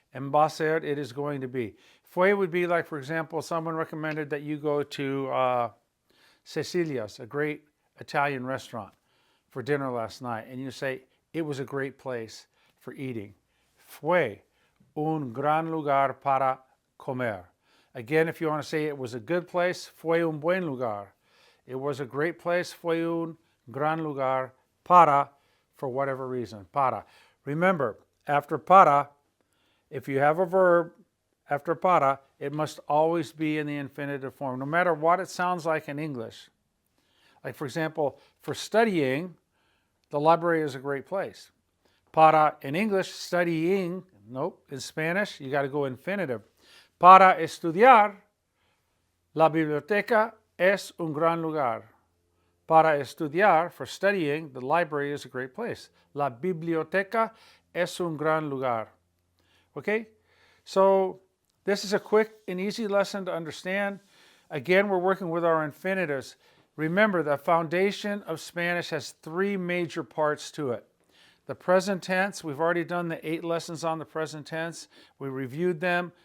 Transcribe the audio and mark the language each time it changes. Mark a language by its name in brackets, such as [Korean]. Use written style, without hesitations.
[English] And va a ser, it is going to be. Fue would be like, for example, someone recommended that you go to Cecilia's, a great Italian restaurant, for dinner last night. And you say, it was a great place for eating. [Spanish] Fue un gran lugar para comer. [English] Again, if you want to say it was a good place, [Spanish] fue un buen lugar. [English] It was a great place, [Spanish] fue un gran lugar para, [English] for whatever reason, para. Remember, after para, if you have a verb after para, it must always be in the infinitive form, no matter what it sounds like in English. Like, for example, for studying, the library is a great place. Para in English, studying, nope. In Spanish, you got to go infinitive. [Spanish] Para estudiar, la biblioteca es un gran lugar. Para estudiar, [English] for studying, the library is a great place. [Spanish] La biblioteca es un gran lugar. [English] Okay? So this is a quick and easy lesson to understand. Again, we're working with our infinitives. Remember, the foundation of Spanish has three major parts to it. The present tense, we've already done the 8 lessons on the present tense. We reviewed them.